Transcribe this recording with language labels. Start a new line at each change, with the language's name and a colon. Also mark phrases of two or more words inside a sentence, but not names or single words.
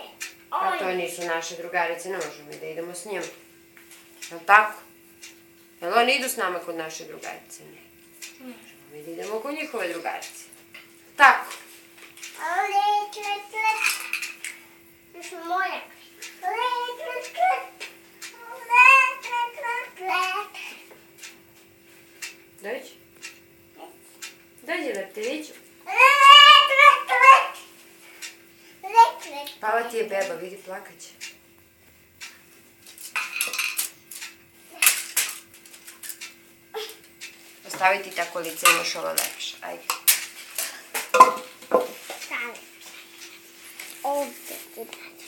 Serbian: A to nisu naše drugarice, ne možemo da idemo s njima. Jel' tako? Jel' oni idu s nama kod naše drugarice? Ne. Možemo mi da idemo kod njihove drugarice. Tako. Let, let, let. Još moja. Let, let, let. Let, let, let, let. Dođi. Dođi, leptiriću. Let, let, let. Let, let. Pala ti je beba, vidi, plakaće. Ostaviti tako lice, imaš ovo lepše. Ajde. Stavim. Ovdje ti daš.